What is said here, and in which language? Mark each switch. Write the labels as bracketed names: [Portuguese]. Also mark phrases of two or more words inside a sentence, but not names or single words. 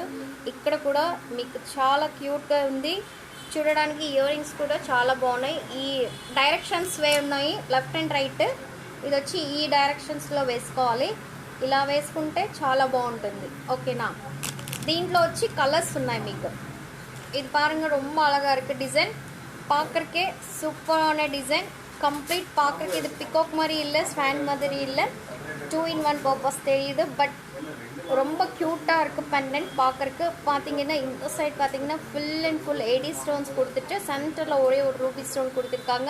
[Telugu] ఇక్కడ కూడా మీకు చాలా క్యూట్గా ఉంది. చూడడానికి [English] ear rings [Telugu] కూడా చాలా బాగున్నాయి. ఈ డైరెక్షన్స్ వే ఉన్నాయి, [English] left and right. [Telugu] ఇది వచ్చి ఈ డైరెక్షన్స్లో వేసుకోవాలి. ఇలా వేసుకుంటే చాలా బాగుంటుంది. ఓకేనా. దీంట్లో వచ్చి கலர்ஸ் ఉన్నాయి మీకు. [Tamil] இது பாருங்க ரொம்ப அழகா இருக்கு டிசைன். பார்க்கறக்கே சூப்பரான டிசைன். கம்ப்ளீட் பார்க்கறக்கே இது பிகாக் மாதிரி இல்லை, ஸ்வான் மாதிரி இல்லை, 2 in 1 பர்பஸ் தெரியுது. பட் ரொம்ப க்யூட்டாக இருக்குது பெண்டன்ட் பார்க்கறக்கு. பார்த்தீங்கன்னா இந்த சைட் பார்த்தீங்கன்னா [English] full and full AD stones [Tamil] கொடுத்துட்டு சென்டரில் ஒரே ஒரு [English] ruby stone [Tamil] கொடுத்துருக்காங்க.